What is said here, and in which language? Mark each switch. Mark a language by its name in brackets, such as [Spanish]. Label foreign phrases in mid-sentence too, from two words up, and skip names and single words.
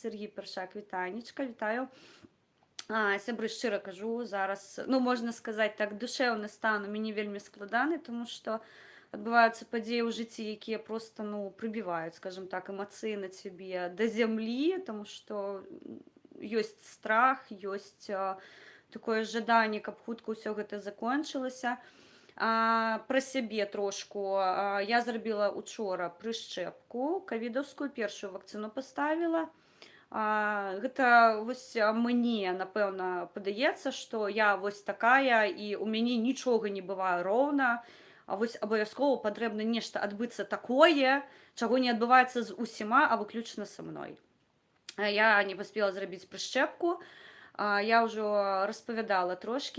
[Ukrainian] Сергій Першак, вітанечка, вітаю. Сябри, щиро кажу, зараз, ну, можна сказати так, душевний стан у мені вельми складаний, тому що відбуваються події у житті, які просто, ну, прибивають, скажімо так, емоційно тебе до землі, тому що є страх, є таке жадання, щоб хутко все це закінчилося. Про себе трошку. Я зробила учора прищепку ковідовську, першу вакцину поставила. [Belarusian] Гэта вось мне, напэўна, падаецца, што я вось такая, і у мяне нічога не бывае роўна, а вось абавязкова патрэбна нешта адбыцца такое, чаго не адбываецца з усіма, а выключна са мной. Я не паспела зрабіць прышчэпку, я ўжо распавядала трошкі.